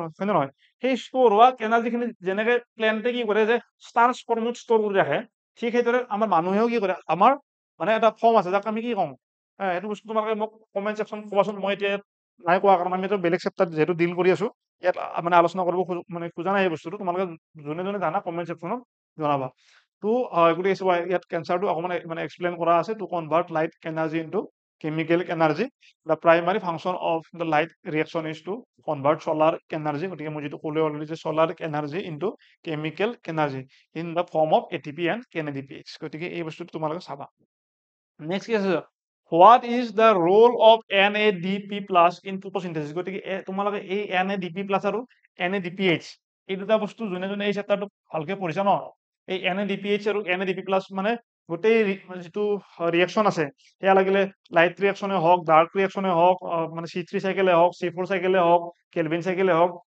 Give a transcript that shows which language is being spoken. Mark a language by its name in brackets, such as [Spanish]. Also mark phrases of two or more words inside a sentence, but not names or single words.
[Assamese] হয় নে নহয় সেই ষ্ট'ৰ হোৱা এনাৰ্জিখিনি যেনেকে প্লেণ্টে কি কৰে যে ষ্টাৰ ফৰ্মত ষ্ট'ৰ কৰি ৰাখে ঠিক সেইদৰে আমাৰ মানুহেও কি কৰে আমাৰ মানে এটা ফৰ্ম আছে যাক আমি কি কওঁ সেইটো বস্তু তোমালোকে মোক [English] comment section [Assamese] ক'বাচোন মই এতিয়া নাই কোৱা কাৰণ আমি এটা বেলেগ চেপ্টাৰ যিহেতু ডিল কৰি আছো ইয়াত মানে আলোচনা কৰিব মানে খোজা নাই এই বস্তুটো তোমালোকে যোনে যোনে জানা কমেণ্ট ছেকশ্যনত জনাবা তো গতিকে ইয়াত কেঞ্চাৰটো অকণমান মানে এক্সপ্লেইন কৰা আছে [English] to convert light energy into chemical energy the primary function of the light reaction is to convert solar energy [Assamese] গতিকে মই যেটো ক'লে অলৰেডি যে [English] solar energy into chemical energy in the form of ATP and NADPH [Assamese] গতিকে এই বস্তুটো তোমালোকে চাবা নেক্সট কি আছে [English] what is the role of NADP plus in photosynthesis [Assamese] গতিকে তোমালোকে এই [English] NADP plus [Assamese] আৰু NADPH এই দুটা বস্তু যোনে যোনে এই চেপ্টাৰটো ভালকে পঢ়িছা ন এই NADPH আৰু [English] NADP plus [Assamese] মানে গোটেই যিটো ৰিয়েকশ্যন আছে সেয়া লাগিলে লাইট ৰিয়েকশ্যনে হওক ডাৰ্ক ৰিয়েকশ্যনে হওক মানে C3 চাইকেলে হওক C4 চাইকেলে হওক কেলভিন চাইকেলে হওক